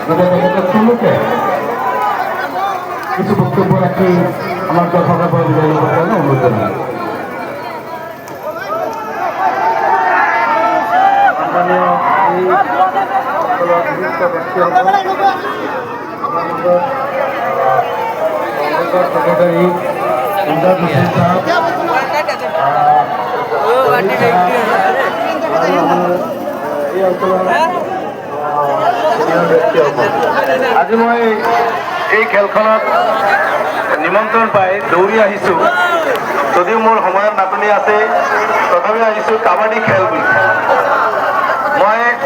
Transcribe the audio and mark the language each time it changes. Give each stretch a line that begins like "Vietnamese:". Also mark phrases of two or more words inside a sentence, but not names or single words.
Bangla: তুলুকে কিছু বক্তব্য রাখি আমার কথা বলে বিদায় করতে অনুরোধ করলাম সেক্রেটারি ইমদাদ হোসেন সাহেব এই অঞ্চলের
Assamese: আজি মই এই খেলখনত নিমন্ত্ৰণ পাই দৌৰি আহিছোঁ যদিও মোৰ সময়ৰ নাটনি আছে তথাপি আহিছোঁ কাবাডী খেল বুলি মই